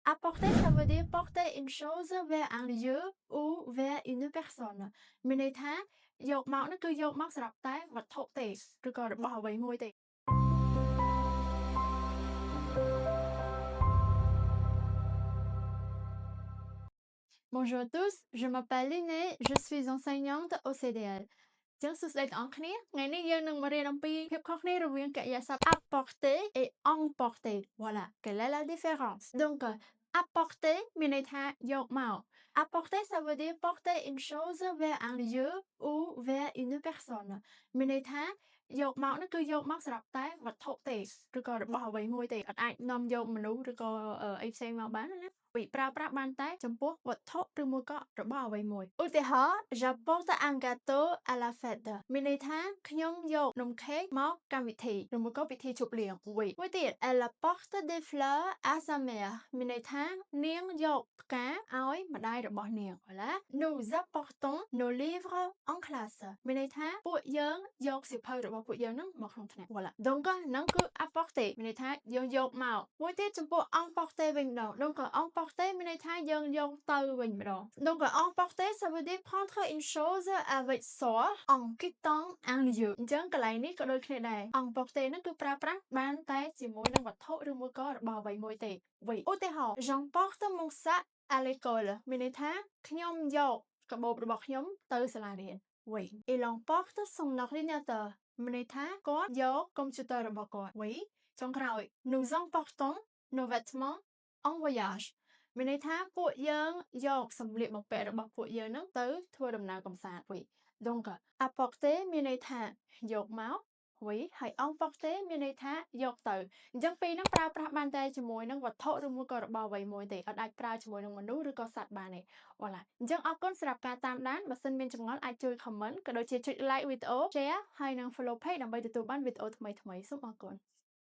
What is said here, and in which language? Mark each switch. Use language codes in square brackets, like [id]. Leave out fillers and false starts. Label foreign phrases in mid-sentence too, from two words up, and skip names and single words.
[fr] Apporter, ça veut dire porter une chose vers un lieu ou vers une personne [km] មានន័យថាយកមកនោះគឺយកមកសម្រាប់តែវត្ថុទេឬក៏របស់អ្វីមួយទេ [fr] Bonjour à tous, je m'appelle Liné, je suis enseignante au CDL [km] ចឹងសួស្តីទាំងអស់គ្នាថ្ងៃនេះយើងនឹងមករៀនអំពីភាពខុសគ្នារវាងកិរិយាសព្ទ [fr] apporter et emporter voilà quelle est la différence donc apporter [km] មានន័យថាយកមក [fr] apporter ça veut dire porter une chose vers un lieu ou vers une personne [km] មានន័យថាយកមកនោះ គឺយកមកសម្រាប់តែវត្ថុទេឬក៏របស់អ្វីមួយទេអត់អាចនាំយកមនុស្សឬក៏អីផ្សេងមកបានណាពីប្រើប្រាស់បានតែចំពោះវត្ថុឬមួយក៏របស់អ្វីមួយឧទាហរណ៍ [fr] j'apporte un gâteau à la fête [km] មានន័យថាខ្ញុំយកនំខេកមកកម្មវិធីឬមួយក៏ពិធីជប់លៀងមួយទៀត [fr] elle apporte des fleurs à sa [km] mère មានន័យថានាងយកផ្កាឲ្យម្ដាយរបស់នាង [fr] voilà nous apportons nos livres en classe [km] មានន័យថាពួកយើងយកសៀវភៅរបស់ពួកយើងហ្នឹងមកក្នុងថ្នាក់ [fr] voilà donc [km] ហ្នឹងគឺ apporter មានន័យថាយើងយកមកមួយទៀតចំពោះ emporter វិញម្ដង [fr] donc emporter [km] មានន័យថាយើងយកទៅវិញ ម្ដង [fr] donc emporter ça veut dire prendre une chose avec soi en quittant un lieu [km] អញ្ចឹងកន្លែងនេះក៏ដូចគ្នាដែរ emporter ហ្នឹងគឺប្រើប្រាស់បានតែជាមួយនឹងវត្ថុឬមួយក៏របស់អ្វីមួយទេ វិញឧទាហរណ៍ [fr] j'emporte mon sac à l'école [km] មានន័យថាខ្ញុំយកកាបូបរបស់ខ្ញុំទៅសាលារៀនវិញ [fr] il emporte son ordinateur [km] មានន័យថាគាត់ យកកុំព្យូទ័ររបស់គាត់វិញចុងក្រោយ [fr] nous emportons nos vêtements en voyage [km] មានន័យថាពួកយើងយកសម្លៀកបំពាក់របស់ពួកយើង ហ្នឹងទៅធ្វើដំណើរកម្សាន្តវិញ [fr] donc apporter [km] មានន័យថាយកមកវិញហើយ emporter មានន័យថាយកទៅអញ្ចឹងពីរហ្នឹងប្រើប្រាស់បានតែជាមួយនឹងវត្ថុឬមួយក៏របស់អ្វីមួយទេអត់អាចប្រើជាមួយនឹងមនុស្សឬក៏សត្វបានទេ voilà អញ្ចឹងអរគុណសម្រាប់ការតាមដានបើសិនមានចម្ងល់អាចជួយ comment ក៏ដូចជាចុច like វីដេអូ share ហើយនិង [en] follow page [km] ដើម្បីទទួលបានវីដេអូថ្មីៗសូមអរគុណ